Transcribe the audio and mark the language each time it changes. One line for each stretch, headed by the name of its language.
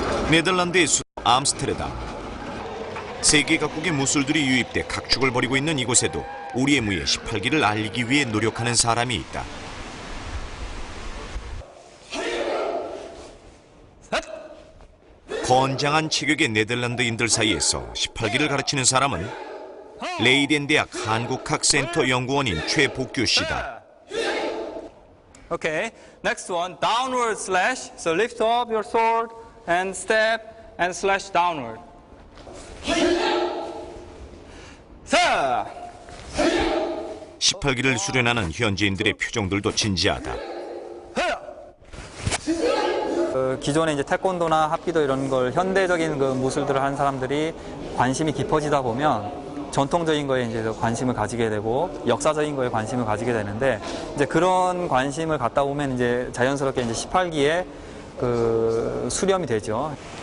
Korean: 네덜란드의 수도 암스테르담. 세계 각국의 무술들이 유입돼 각축을 벌이고 있는 이곳에도 우리의 무예 18기를 알리기 위해 노력하는 사람이 있다. 건장한 체격의 네덜란드인들 사이에서 18기를 가르치는 사람은 레이덴 대학 한국학센터 연구원인 최복규 씨다.
English: Okay, next one, downward slash. So lift up your sword and step and slash downward.
Korean: 자! 18기를 수련하는 현지인들의 표정들도 진지하다. 기존에 이제 태권도나 합기도 이런 걸 현대적인 그 무술들을 하는 사람들이 관심이 깊어지다 보면 전통적인 거에 이제 관심을 가지게 되고 역사적인 거에 관심을 가지게 되는데 이제 그런 관심을 갖다 보면 이제 자연스럽게 이제 18기에 그 수렴이 되죠.